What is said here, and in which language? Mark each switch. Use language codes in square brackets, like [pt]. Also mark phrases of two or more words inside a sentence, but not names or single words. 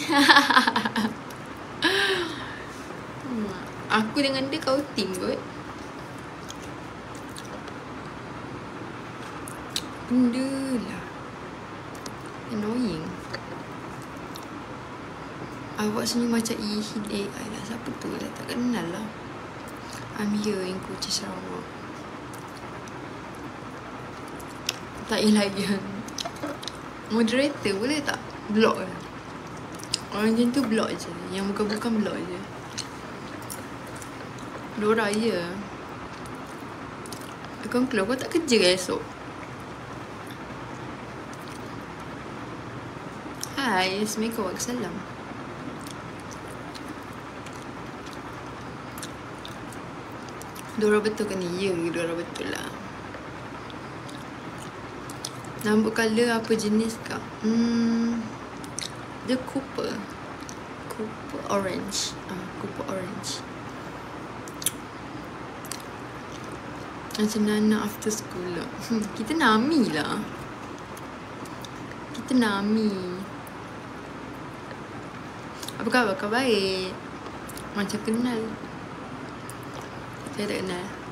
[ms] Aku dengan dia outing kot. Benda lah. Annoying. Awak senyum macam Ihin AI lah. Siapa tu lah? Tak kenal lah. [en] I'm here in Kuching Sarawak. [ms] Tak lagi. Moderator boleh tak? Block lah. Orang macam tu block je. Yang bukan-bukan block je. Dora je. Kau keluar, kau tak kerja ke esok? Hai, [ar] السلام عليكم ورحمة الله. [ms] Dora betul ke ni? Ya, Dora betul lah. Rambut colour apa jenis kak? [en] Dia Cooper orange. Cooper orange. [ms] Macam Nana [en] after school [ms] lah. Kita Nami lah. Kita Nami. Apa khabar? Khabar baik. Macam kenal. Saya tak kenal.